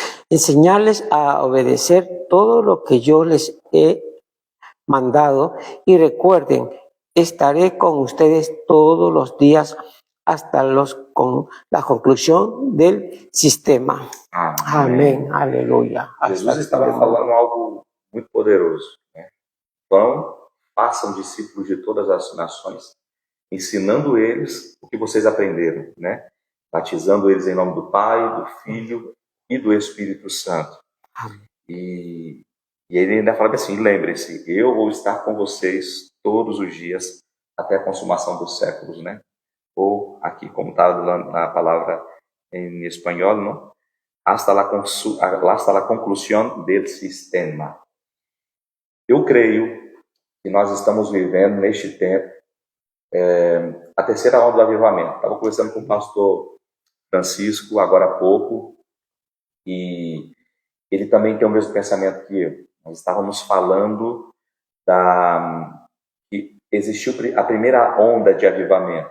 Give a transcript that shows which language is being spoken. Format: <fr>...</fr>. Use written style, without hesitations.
<es>Enseñarles a obedecer todo lo que yo les he mandado, y recuerden, estaré con ustedes todos los días hasta con la conclusión del sistema.</es> <pt>Amém. Aleluia. Jesus estava falando algo muito poderoso, né? Vão, façam discípulos de todas as nações, ensinando eles o que vocês aprenderam, né? Batizando eles em nome do Pai, do Filho e do Espírito Santo. E ele ainda fala assim: lembre-se, eu vou estar com vocês todos os dias até a consumação dos séculos, né? Ou aqui, como está na palavra em espanhol, não?</pt> <es>Hasta la conclusión del sistema.</es> <pt>Eu creio que nós estamos vivendo neste tempo a terceira onda do avivamento. Estava conversando com o pastor Francisco agora há pouco, e ele também tem o mesmo pensamento que eu. Nós estávamos falando que existiu a primeira onda de avivamento.</pt>